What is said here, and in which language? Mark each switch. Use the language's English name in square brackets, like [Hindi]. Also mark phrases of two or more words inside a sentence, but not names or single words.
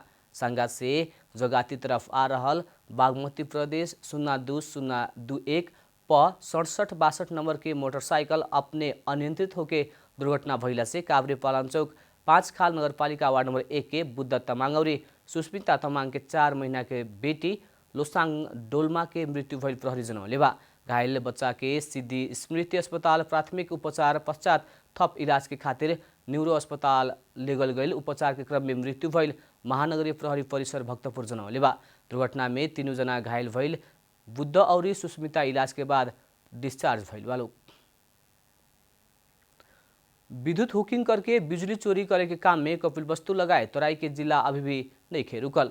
[Bhojpuri] सांगा से जगाती तरफ आ रहल बागमती प्रदेश 02021 प 6762 नंबर के मोटरसाइकिल अपने अनियंत्रित होके दुर्घटना भइला से काभ्रे पालाञ्चोक 5 खाल नगरपालिका वार्ड नंबर 1 के बुद्ध तमाङ और सुस्मिता तमाङ के 4 महीना के बेटी लोसाङ डोल्मा के मृत्यु भइल प्रहरी जनौले बा। घायल बच्चा के सिद्धि स्मृति अस्पताल प्राथमिक उपचार पश्चात थप इलाज के खातिर न्यूरो अस्पताल लेगल गई। उपचार के क्रम में मृत्यु भइल महानगरीय प्रहरी परिसर भक्तपुर जनौले बा। दुर्घटना में 3 जना घायल भइल बुद्ध और सुस्मिता इलाज के बाद डिस्चार्ज भइल वालो। विद्युत हुकिंग करके बिजली चोरी करे के काम में कपिलवस्तु लगाए तराई के जिला अभी भी नहीं खे रुकल।